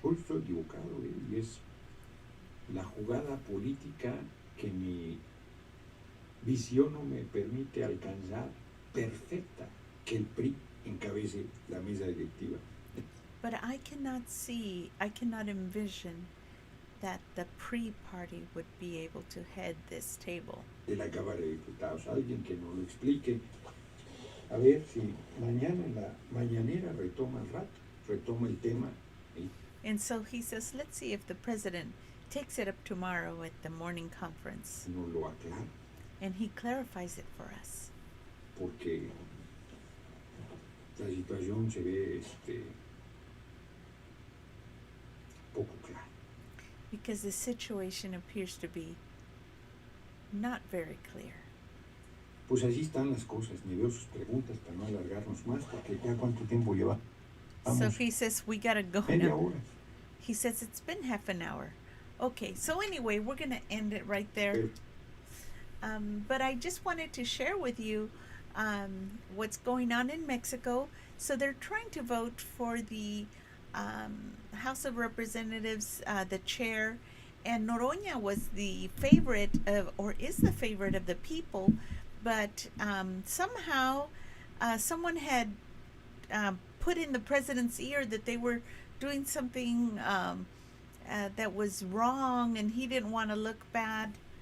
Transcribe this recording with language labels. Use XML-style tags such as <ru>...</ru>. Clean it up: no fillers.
<es>Hoy estoy equivocado, y es la jugada política que mi visión no me permite alcanzar perfecta, que el PRI encabece la mesa directiva.</es> <en>But I cannot envision that the pre-party would be able to head this table.</en> <es>De la Cámara de Diputados, alguien que nos lo explique. A ver si mañana en la mañanera retoma el rato, retoma el tema.</es> <en>And so he says, let's see if the president takes it up tomorrow at the morning conference.</en> <es>Nos lo aclara.</es> <en>And he clarifies it for us.</en> <es>Porque la situación se ve poco clara.</es> <en>Because the situation appears to be not very clear.</en> <es>Pues así están las cosas. Me veo sus preguntas para no alargarnos más, porque ya cuánto tiempo lleva.</es> <en>So he says we gotta go</en> <es>media</es> <en>now.</en> <es>hora.</es> <en>He says it's been half an hour. Okay, so anyway, we're gonna end it right there. But I just wanted to share with you what's going on in Mexico. So they're trying to vote for the House of Representatives, the chair, and Noroña was the favorite of, or is the favorite of the people, but somehow someone had put in the president's ear that they were doing something that was wrong, and he didn't want to look bad.</en>